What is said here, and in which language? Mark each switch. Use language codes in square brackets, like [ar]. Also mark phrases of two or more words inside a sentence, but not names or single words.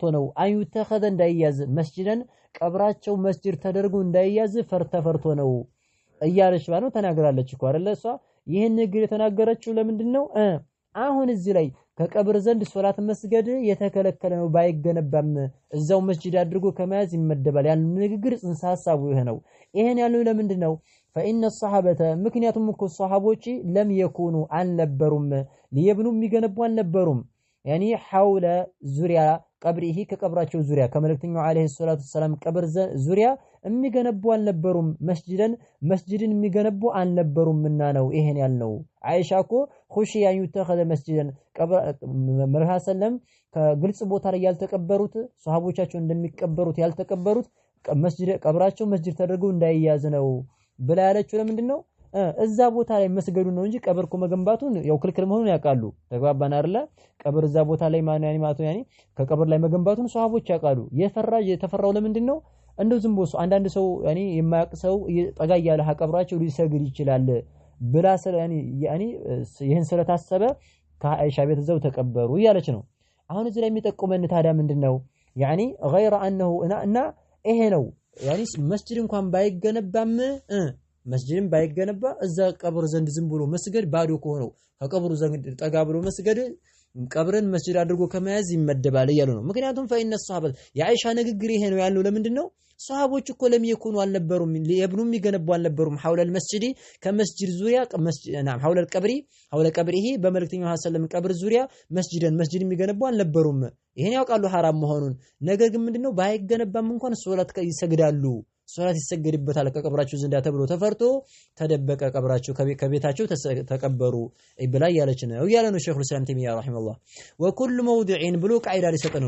[am] ነው [ar] أن يتخذ [am] እንዳይያዝ መስጂድን ቀብራቸው መስጂድ ተደርጎ እንዳይያዝ ተፈርቶ ነው እያለች ባለው ተናግራለች እኮ አይደለ እሷ ይሄን ንግር የተናገረችው ለምንድነው አሁን እዚህ ላይ ከቀብር ዘንድ ሶላት መስገድ የተከለከለ ነው ባይገነባም እዛው መስጂድ አድርጎ ከመያዝ ይመደባል ያን ንግግር ጽንሰ ሐሳቡ ይሄ ነው ይሄን ያለው ለምንድነው [ar] فإن الصحابة [am] ምክንያቱም እኮ ሷሃቦች [ar] لم يكونوا [am] አልነበሩም ሊየብኑ የሚገነቡ አልነበሩም ያኒ حول ዙሪያ ቀብሪሂ ከቀብራቸው ዙሪያ ከመልእክተኛው [ar] عليه الصلاة السلام [am] ቀብር ዙሪያ የሚገነቡ አልነበሩም መስጂድን የሚገነቡ አልነበሩምና ነው ይሄን ያልነው አይሻ እኮ [ar] خشي ان يتخذ مسجدا [am] መርሃ ሰለም ከግልጽ ቦታ ላይ ያልተቀበሩት ሷሃቦቻቸው እንደሚቀበሩት ያልተቀበሩት መስጂድ ቀብራቸው መስጂድ ተደርገው እንዳይያዝ ነው ብላ ያለችው ለምንድነው እዛ ቦታ ላይ መስገዱ ነው እንጂ ቀብር እኮ መገንባቱን ያው ክልክል መሆኑን ያውቃሉ ተግባባን አይደለ ቀብር እዛ ቦታ ላይ ማን ያኒ ከቀብር ላይ መገንባቱን ሷሃቦች ያውቃሉ የተፈራው ለምንድነው እንደው ዝም ብሎ አንዳንድ ሰው ያኒ የማያውቅ ሰው ጠጋ ያለ ቀብራቸው ሊሰግድ ይችላል ብላ ያኒ ይሄን ስለታሰበ ከአይሻ ቤት ዘው ተቀበሩ ያለች ነው አሁን እዚህ ላይ የሚጠቁመን ታዲያ ምንድነው ያኒ [ar] غير انه [am] እና ይሄ ነው ያኒ መስጂድ እንኳን ባይገነባም መስጂድን ባይገነባ እዛ ቀብር ዘንድ ዝም ብሎ መስገድ ባዶ ከሆነው ከቀብሩ ዘንድ ጠጋ ብሎ መስገድ ቀብርን መስጂድ አድርጎ ከመያዝ ይመደባል እያሉ ነው ምክንያቱም [ar] فإن الصحابة [am] የአይሻ ንግግር ይሄ ነው ያለው ለምንድነው ሷሃቦች እኮ ለሚየኩኑ አልነበሩም ሊብኑ የሚገነቡ አልነበሩም [ar] حول المسجد [am] ከመስጂድ ዙሪያ [ar] نعم حول القبر حول قبره [am] በመልእክተኛው ሰለም ቀብር ዙሪያ መስጂድ የሚገነቡ አልነበሩም ይሄን ያውቃሉ حرام መሆኑን ነገር ግን ምንድነው ባይገነባም እንኳን ሶላት ይሰግዳሉ ሶላት ይሰግድበታል ከቀብራቸው ዘንዳ ተብሎ ተፈርቶ ተደበቀ ቀብራቸው ከቤታቸው ተቀበሩ ይብላ ያለች ነው ያለ ነው ሸይኹል ኢስላም ተይሚያ ረሂመሁላህ [ar] وكل موضع [am] ብሎ ቃይዳ ሊሰጠነው